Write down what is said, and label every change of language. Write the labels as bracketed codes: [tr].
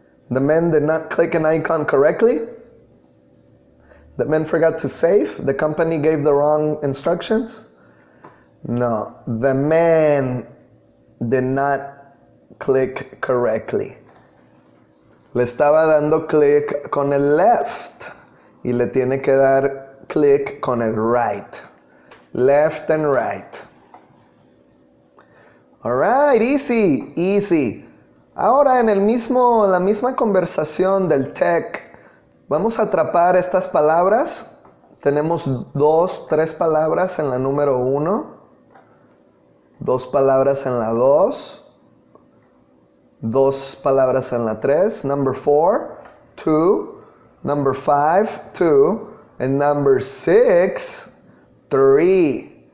[en] The man did not click an icon correctly? The man forgot to save? The company gave the wrong instructions? No, the man did not click correctly. [es] Le estaba dando click con el left y le tiene que dar click con el right. [en] Left and right. Alright, easy, easy. [es] Ahora en la misma conversación del tech, vamos a atrapar estas palabras. Tenemos 2, 3 palabras en la número 1, 2 palabras en la 2, 2 palabras en la 3, [en] number 4, 2, number 5, 2, and number 6, 3.